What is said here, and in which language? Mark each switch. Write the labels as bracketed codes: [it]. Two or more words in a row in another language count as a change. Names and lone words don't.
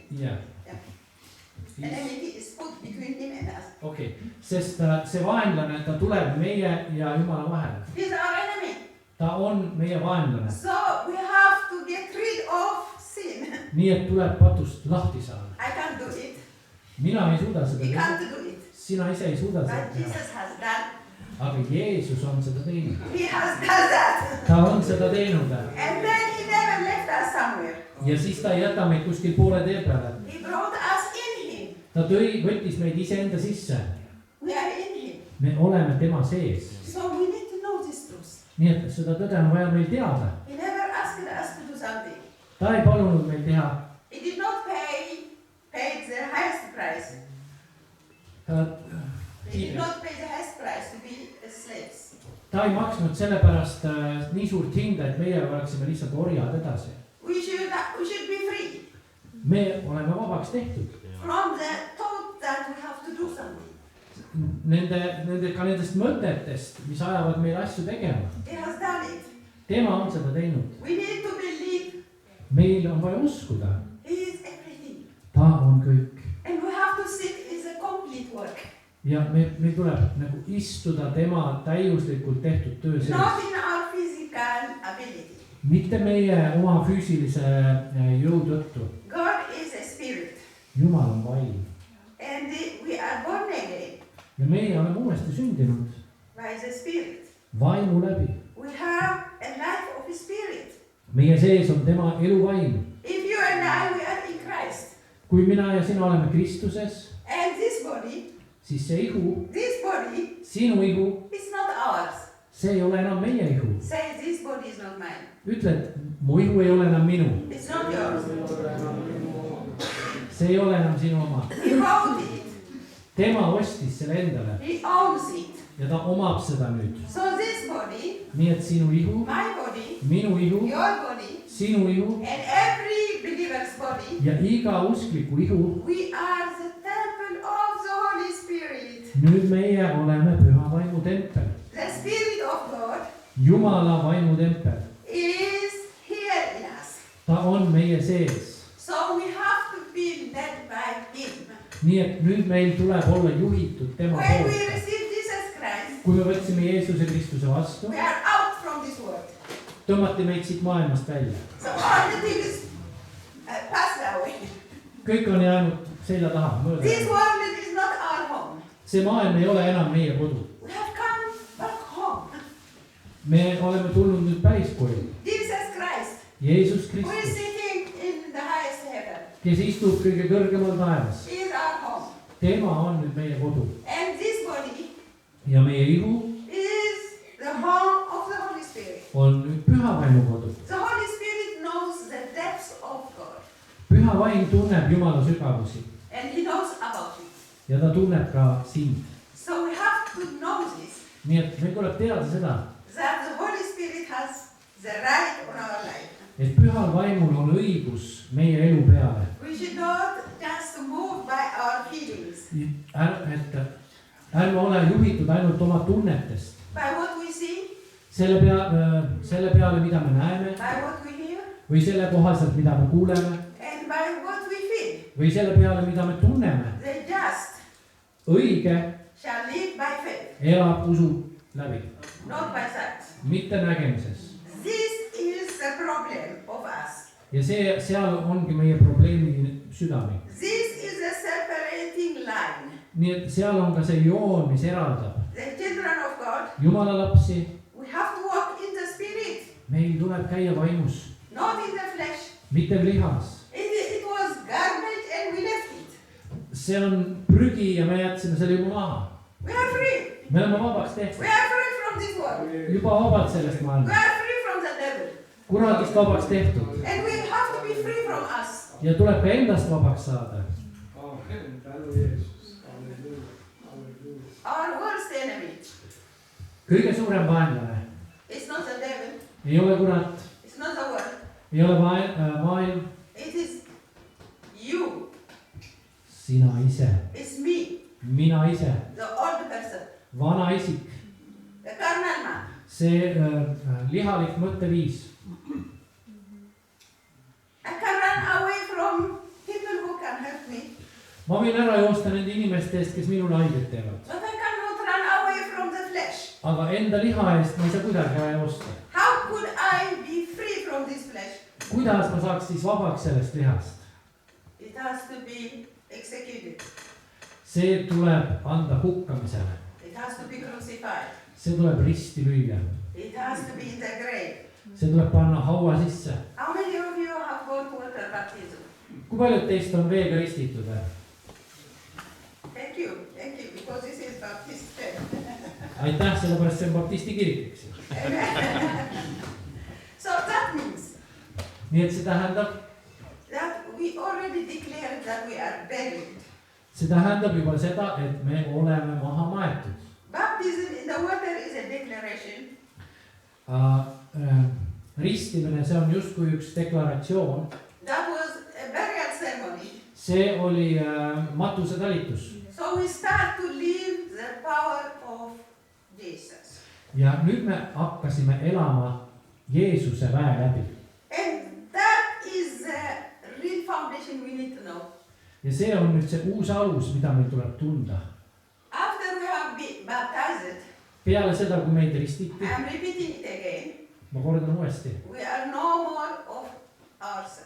[et] Jah. [en] Enmity is put between him and us. [et] Okei, sest see vaenlane, ta tuleb meie ja Jumala vahele. [en] He's our enemy. [et] Ta on meie vaenlane. [en] So we have to get rid of sin. [et] Nii et tuleb patust lahti saada. [en] I can't do it. [et] Mina ei suuda seda [en] You [et] teha. [en] can't do it. [et] Sina ise ei suuda seda [en] But [et] teha. [en] Jesus has done. [et] Aga Jeesus on seda teinud. [en] He has done that. [et] Ta on seda teinud. [en] And then he never left us somewhere. [et] Ja siis ta ei jäta meid kuskil poole tee peale. [en] He brought us in him. [et] Ta võttis meid iseenda sisse. [en] We are in him. [et] Me oleme tema sees. [en] So we need to know this truth. [et] Nii et seda tõde on vaja meil teada. [en] He never asked us to do something. [et] Ta ei palunud meil teha. [en] He did not pay the highest price. He did not pay the highest price to be slaves. [et] Ta ei maksnud selle pärast nii suurt hinda, et meie oleksime lihtsalt orjad edasi. [en] We should be free. [et] Me oleme vabaks tehtud. [en] From the thought that we have to do something. [et] Nendest mõtetest, mis ajavad meil asju tegema. [en] He has done it. [et] Tema on seda teinud. [en] We need to believe. [et] Meil on vaja uskuda. [en] He is everything. [et] Ta on kõik. [en] And we have to sit in the complete work. [et] Ja meil tuleb nagu istuda tema täiuslikult tehtud töö sees. [en] Not in our physical ability. [et] mitte meie oma füüsilise jõu tõttu. [en] God is a spirit. [et] Jumal on vaim. [en] And we are born again [et] Ja meie oleme uuesti sündinud [en] by the spirit. [et] vaimu läbi. [en] We have a life of spirit. [et] Meie sees on tema eluvaim. [en] If you and I, we are in Christ. [et] Kui mina ja sina oleme Kristuses, [en] And this body, [et] siis see ihu, [en] this body [et] sinu ihu, [en] is not ours. [et] see ei ole enam meie ihu. [en] Say, this body is not mine. [et] Ütle, et mu ihu ei ole enam minu. [en] It's not yours. [et] See ei ole enam sinu oma. [en] He bought it. [et] Tema ostis selle endale [en] He owns it. [et] ja ta omab seda nüüd. [en] So this body, [et] Nii et sinu ihu, [en] my body, [et] minu ihu, [en] your body, [et] sinu ihu [en] and every believer's body, [et] ja iga uskliku ihu, [en] we are the temple of the Holy Spirit. [et] nüüd meie oleme püha vaimu tempel. [en] The Spirit of God [et] Jumala vaimu tempel. [en] is here in us. [et] Ta on meie sees. [en] So we have to be led by Him. [et] Nii et nüüd meil tuleb olla juhitud tema [en] When we [et] poolt. [en] receive Jesus Christ, [et] Kui me võtsime Jeesuse Kristuse vastu, [en] we are out from this world. [et] tõmmati meid siit maailmast välja. [en] So all the things passed away. [et] Kõik on jäänud selja taha, mööda. [en] This world is not our home. [et] See maailm ei ole enam meie kodu. [en] We have come back home. [et] Me oleme tulnud nüüd päris koju. [en] Jesus Christ, [et] Jeesus [en] who is [et] Kristus, [en] sitting in the highest heaven, [et] kes istub kõige kõrgemal taevas. [en] is our home. [et] Tema on nüüd meie kodu. [en] And this body [et] Ja meie ihu [en] is the home of the Holy Spirit. [et] on nüüd püha vaimu kodu. [en] The Holy Spirit knows the depths of God. [et] Püha vaim tunneb Jumala sügavusi [en] And He knows about it. [et] ja ta tunneb ka sind. [en] So we have to know this, [et] Nii et meil tuleb teada seda, [en] that the Holy Spirit has the right on our life. [et] et pühal vaimul on õigus meie elu peale. [en] We should not just move by our feelings, [et] Ärme ole juhitud ainult oma tunnetest. [en] by what we see, [et] Selle peale, mida me näeme [en] by what we hear, [et] või selle kohaselt, mida me kuuleme [en] and by what we feel. [et] või selle peale, mida me tunneme. [en] The just [et] Õige [en] shall live by faith, [et] elab usu läbi, [en] not by sight. [et] mitte nägemises. [en] This is the problem of us. [et] Ja seal ongi meie probleemi südamik. [en] This is a separating line. [et] Nii et seal on ka see joon, mis eraldab [en] The children of God, [et] Jumala lapsi. [en] we have to walk in the Spirit, [et] Meil tuleb käia vaimus, [en] not in the flesh. [et] mitte lihas. [en] It was garbage and we left it. [et] See on prügi ja me jätsime selle juba maha. [en] We are free. [et] Me oleme vabaks [en] We [et] tehtud. [en] are free from this world. [et] Juba vabad sellest [en] We [et] maailmast. [en] are free from the devil. [et] Kuradist vabaks tehtud. [en] And we have to be free from us. [et] Ja tuleb ka endast vabaks saada. Amen. Tänu Jeesus. Halleluuja. Halleluuja. [en] Our worst enemy [et] Kõige suurem vaenlane [en] is not the devil. [et] ei ole kurat, [en] It's not the world. [et] ei ole maailm, [en] It is you. [et] sina ise, [en] It's me, [et] mina ise, [en] the old person, [et] vana isik, [en] the carnal man. [et] see lihalik mõtteviis. [en] I can run away from people who can hurt me, [et] Ma võin ära joosta nende inimeste eest, kes minule haiget teevad. [en] but I cannot run away from the flesh. [et] Aga enda liha eest ma ei saa kuidagi ära joosta. [en] How could I be free from this flesh? [et] Kuidas ma saaks siis vabaks sellest lihast? [en] It has to be executed. [et] See tuleb anda hukkamisele. [en] It has to be crucified. [et] See tuleb risti lüüa. [en] It has to be in the grave. [et] See tuleb panna haua sisse. [en] How many of you have got water baptism? [et] Kui paljud teist on veega ristitud? [en] Thank you, because this is Baptist faith. [et] Aitäh, sellepärast see on baptisti kirik, eks ju. [en] So that means [et] Nii et see tähendab, [en] that we already declared that we are buried. [et] see tähendab juba seda, et me oleme maha maetud. [en] Baptism in the water is a declaration. [et] Ristimine, see on justkui üks deklaratsioon. [en] That was a burial ceremony. [et] See oli matusetalitus. [en] So we start to live the power of Jesus. [et] Ja nüüd me hakkasime elama Jeesuse väe läbi. [en] And that is the real foundation we need to know. [et] Ja see on nüüd see uus alus, mida meil tuleb tunda. [en] After we have been baptized, [et] Peale seda, kui meid ristiti, [en] I am repeating it again. [et] ma kordan uuesti, [en] We are no more of ourselves.